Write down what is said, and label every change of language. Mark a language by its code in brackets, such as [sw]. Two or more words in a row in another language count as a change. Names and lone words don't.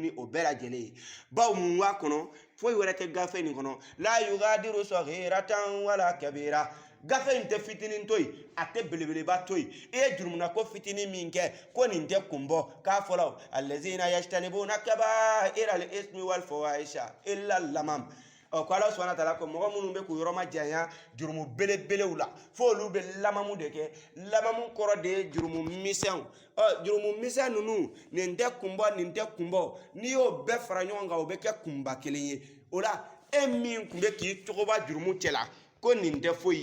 [bm] ni o bɛɛ lajɛlen ye bawo mun b'a kɔnɔ foyi wɛrɛ tɛ gafe nin kɔnɔ la [ar] يغادر صغيرة ولا كبيرة [bm] gafe in tɛ fitinin to yen a tɛ belebeleba to yen i ye jurumuna ko fitinin min kɛ ko nin tɛ kunbɔ k'a fɔla [ar] الذين يجتنبون كبائر الإثم والفواحش إلا اللمم [bm] ko [ar] الله سبحانه وتعالى [bm] ko mɔgɔ minnu bɛ k'u yɔrɔ ma janya jurumu belebelew la fo olu bɛ lamamu de kɛ lamamu kɔrɔ de ye jurumu misɛnw jurumu misɛn ninnu nin tɛ kunbɔ n'i y'o bɛɛ fara ɲɔgɔn kan o bɛ kɛ kunba kelen ye o la e min tun bɛ k'i cogoba jurumu cɛla ko nin tɛ foyi